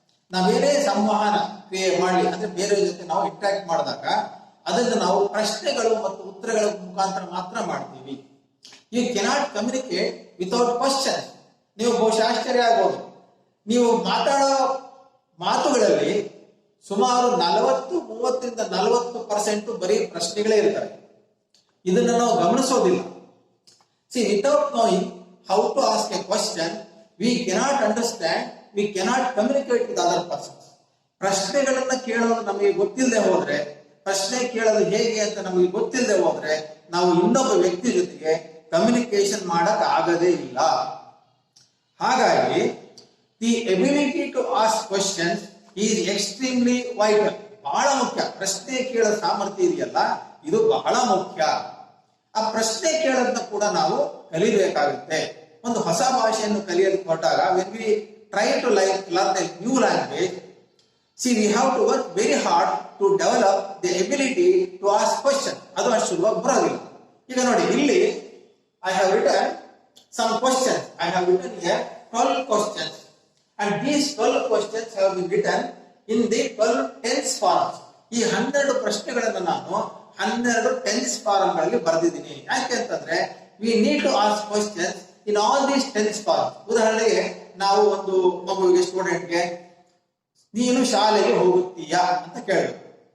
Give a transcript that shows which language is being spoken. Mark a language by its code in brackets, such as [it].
[kn] ನಾವೇನೇ ಸಂವಹನ ಕ್ರಿಯೆ ಮಾಡಲಿ ಅಂದ್ರೆ ಬೇರೆ ಜೊತೆ ನಾವು ಇಂಟ್ರಾಕ್ಟ್ ಮಾಡಿದಾಗ ಅದನ್ನು ನಾವು ಪ್ರಶ್ನೆಗಳು ಮತ್ತು ಉತ್ತರಗಳ ಮುಖಾಂತರ ಮಾತ್ರ ಮಾಡ್ತೀವಿ. [en] You cannot communicate without question. [kn] ನೀವು ಬಹುಶಃ ಆಶ್ಚರ್ಯ ಆಗ್ಬೋದು, ನೀವು ಮಾತಾಡೋ ಮಾತುಗಳಲ್ಲಿ ಸುಮಾರು 30-40% ಬರೀ ಪ್ರಶ್ನೆಗಳೇ ಇರ್ತವೆ. ಇದನ್ನು ನಾವು ಗಮನಿಸೋದಿಲ್ಲ. [en] See, without knowing how to ask a question, we cannot understand, we cannot communicate with other persons. [kn] ಪ್ರಶ್ನೆಗಳನ್ನ ಕೇಳೋದು ನಮಗೆ ಗೊತ್ತಿಲ್ಲದೆ ಹೋದ್ರೆ, ಪ್ರಶ್ನೆ ಕೇಳೋದು ಹೇಗೆ ಅಂತ ನಮಗೆ ಗೊತ್ತಿಲ್ಲದೆ ಹೋದ್ರೆ ನಾವು ಇನ್ನೊಬ್ಬ ವ್ಯಕ್ತಿ ಜೊತೆಗೆ ಕಮ್ಯುನಿಕೇಶನ್ ಮಾಡಕ್ ಆಗದೇ ಇಲ್ಲ. [en] ಹಾಗಾಗಿ the ability to ask questions is extremely vital. [kn] ಬಹಳ ಮುಖ್ಯ. ಪ್ರಶ್ನೆ ಕೇಳೋ ಸಾಮರ್ಥ್ಯ ಇದೆಯಲ್ಲ, ಇದು ಬಹಳ ಮುಖ್ಯ. ಆ ಪ್ರಶ್ನೆ ಕೇಳೋದನ್ನ ಕೂಡ ನಾವು ಕಲಿಬೇಕಾಗುತ್ತೆ. ಒಂದು ಹೊಸ ಭಾಷೆಯನ್ನು ಕಲಿಯಲು ಹೊರಟಾಗ [en] when we try to learn a new language, we have to work very hard to develop the ability to ask questions. [kn] ಅದು ಅಷ್ಟು ಸುಲಭವಾಗಿ ಬರೋದಿಲ್ಲ. ಈಗ ನೋಡಿ, ಇಲ್ಲಿ [en] I have written some questions. I have written here 12 questions, and these 12 questions have been written in the 12 tense forms. [kn] ಈ 12 ಪ್ರಶ್ನೆಗಳನ್ನು ನಾನು 12 ಟೆನ್ಸ್ ಫಾರ್ಮ್ ಗಳಲ್ಲಿ ಬರೆದಿದ್ದೀನಿ. ಯಾಕೆ ಅಂತಂದ್ರೆ [en] We need to ask questions in all these tense form. [kn] ಉದಾಹರಣೆಗೆ ನಾವು ಒಂದು ಮಗುವಿಗೆ, ಸ್ಟೂಡೆಂಟ್ಗೆ ನೀನು ಶಾಲೆಗೆ ಹೋಗುತ್ತೀಯಾ ಅಂತ ಕೇಳಬೇಕು.